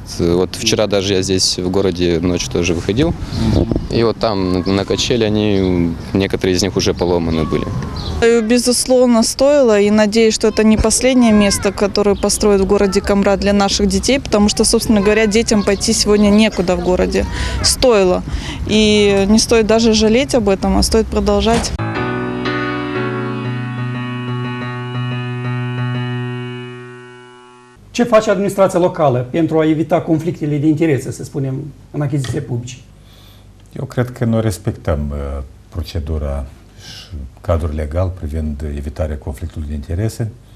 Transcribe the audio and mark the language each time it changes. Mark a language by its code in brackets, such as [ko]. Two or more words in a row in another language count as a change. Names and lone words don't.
[ru] Вот вчера даже я здесь в городе ночью тоже выходил, и вот там на качели некоторые из них уже поломаны были. Безусловно, стоило, и надеюсь, что это не последнее место, которое построят в городе Комрат для наших детей, потому что, собственно говоря, детям пойти сегодня некуда в городе. Стоило. И не стоит даже жалеть об этом, а стоит продолжать. [ro] Ce face administrația locală pentru a evita conflictele de interese, să spunem, în achiziție publice? Eu cred că noi respectăm procedura și cadrul legal privind evitarea conflictului de interese.